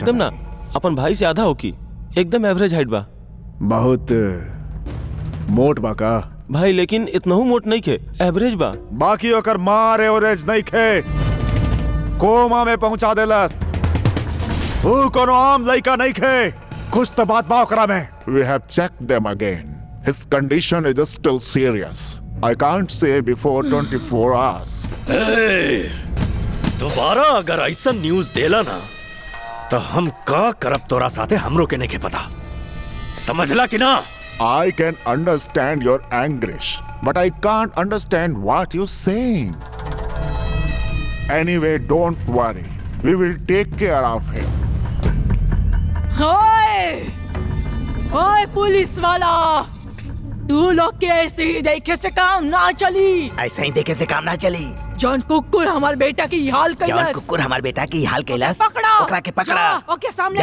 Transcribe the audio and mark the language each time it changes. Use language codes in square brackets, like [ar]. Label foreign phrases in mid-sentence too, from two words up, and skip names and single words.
[bho] एकदम ना, अपन भाई से आधा हो की, एकदम एवरेज हाइट बा। बहुत मोट बा का? भाई लेकिन इतनहु मोट नहीं खे, एवरेज बा। बाकी ओकर मार एवरेज नहीं खे, कोमा में पहुंचा देलस। वो कोनो आम लड़का नहीं खे, कुछ तो बात बा ओकरा में। [en] We have checked them again. His condition is still serious. I can't say before 24 hours. [bho] दोबारा अगर ऐसा न्यूज देला ना तो हम का करब तोरा साथे हमरो के नहीं पता, समझला कि ना? [en] I can understand your anguish, but I can't understand what you're saying. Anyway, don't worry. We will take care of him. [bho] ओए पुलिस वाला, तू लोग के ऐसे ही देखे से काम ना चली। ऐसा ही देखे से काम ना चली। जॉन कुकुर हमार बेटा की हाल कैलस। जॉन कुकुर हमार बेटा की हाल कैलस। पकड़ो, ओकरा के पकड़ा। ओके सामने